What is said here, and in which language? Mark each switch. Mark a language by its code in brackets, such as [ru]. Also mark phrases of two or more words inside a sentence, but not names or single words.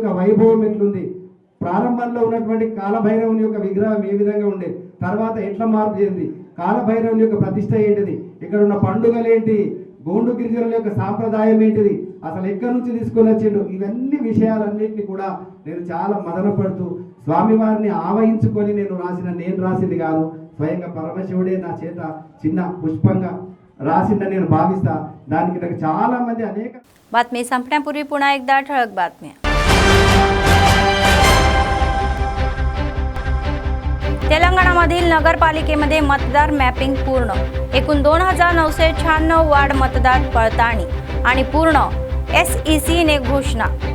[te] వైభవం ఎట్లుంది, ప్రారంభంలో ఉన్నటువంటి కాలభైరవుని యొక్క విగ్రహం ఏ విధంగా ఉండే, తర్వాత ఎట్లా మార్పు చెంది, కాలభైరవుని యొక్క ప్రతిష్ట ఏంటిది, ఇక్కడ ఉన్న పండుగలు ఏంటి, గోండు గిరిజనుల యొక్క సాంప్రదాయం ఏంటిది, అసలు ఎక్కడి నుంచి తీసుకొని వచ్చిండు, ఇవన్నీ విషయాలన్నింటినీ కూడా నేను చాలా మదనపడుతూ స్వామివారిని ఆవహించుకొని నేను రాసింది కాదు, స్వయంగా పరమశివుడే నా చేత చిన్న పుష్పంగా रासिंदा నేను భావిస్తా దానికి నాకు చాలా మంది అనేక [mr] बातमी संपण्यापूर्वी पुन्हा एकदा ठळक बातम्या. तेलंगणामधील नगरपालिकेमध्ये मतदार मॅपिंग पूर्ण. एकूण 2996 वार्ड मतदार पडताळणी आणि पूर्ण SEC ने घोषणा.